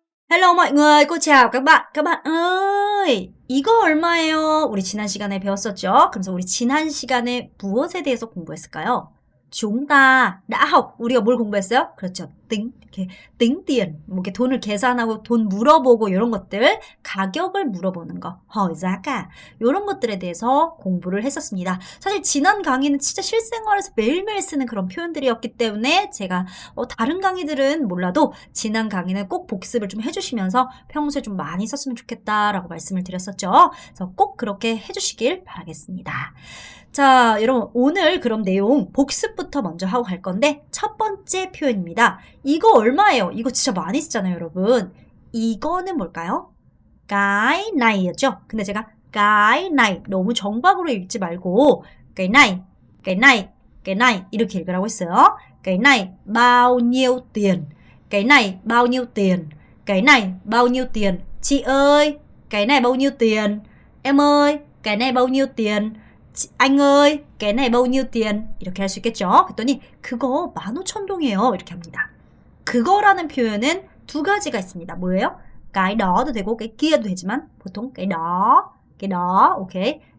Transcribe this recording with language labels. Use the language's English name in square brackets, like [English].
[Vietnamese] Hello mọi người, cô chào các bạn. Các bạn ơi, [Korean] 이거 얼마예요? 우리 지난 시간에 배웠었죠? 그래서 우리 지난 시간에 무엇에 대해서 공부했을까요? [Vietnamese] chúng ta đã học [Korean] 우리가 뭘 공부했어요? 그렇죠. 이렇게 tính tiền, 뭐 이렇게 돈을 계산하고 돈 물어보고 이런 것들, 가격을 물어보는 거, [Vietnamese] hỏi giá cả [Korean] 이런 것들에 대해서 공부를 했었습니다. 사실 지난 강의는 진짜 실생활에서 매일매일 쓰는 그런 표현들이었기 때문에 제가 다른 강의들은 몰라도 지난 강의는 꼭 복습을 좀 해주시면서 평소에 좀 많이 썼으면 좋겠다라고 말씀을 드렸었죠. 그래서 꼭 그렇게 해주시길 바라겠습니다. 자, 여러분 오늘 그럼 내용 복습부터 먼저 하고 갈 건데 첫 번째 표현입니다. 이거 얼마예요? 이거 진짜 많이 쓰잖아요, 여러분. 이거는 뭘까요? cái này 였죠? 근데 제가 cái này 너무 정박으로 읽지 말고 cái này, cái này, cái này 이렇게 읽으라고 했어요. [Vietnamese] cái này bao nhiêu tiền? cái này bao nhiêu tiền? cái này bao nhiêu tiền? Chị ơi, cái này bao nhiêu tiền? Em ơi, cái này bao nhiêu tiền? anh ơi, cái này bao nhiêu tiền? [Korean] 이렇게 할 수 있겠죠? 그랬더니 그거 15,000동이에요. 이렇게 합니다. 그거라는 표현은 두 가지가 있습니다. 뭐예요? cái đó 도 되고 cái kia 도 되지만 보통 cái đó, 오케이.